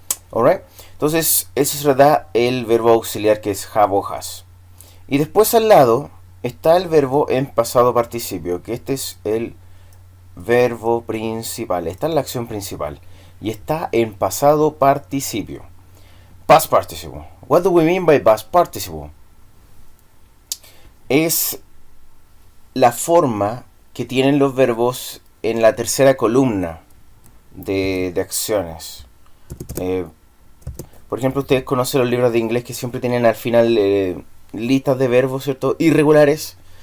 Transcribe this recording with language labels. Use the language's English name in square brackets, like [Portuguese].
[Spanish] Alright, entonces ese se da el verbo auxiliar que es have o has. Y después al lado está el verbo en pasado participio, que este es el verbo principal. Esta es la acción principal. Y está en pasado participio. [English] Past participle. What do we mean by past participle? [Spanish] Es la forma que tienen los verbos en la tercera columna de acciones. Por ejemplo, ustedes conocen los libros de inglés que siempre tienen al final listas de verbos, ¿cierto? Irregulares.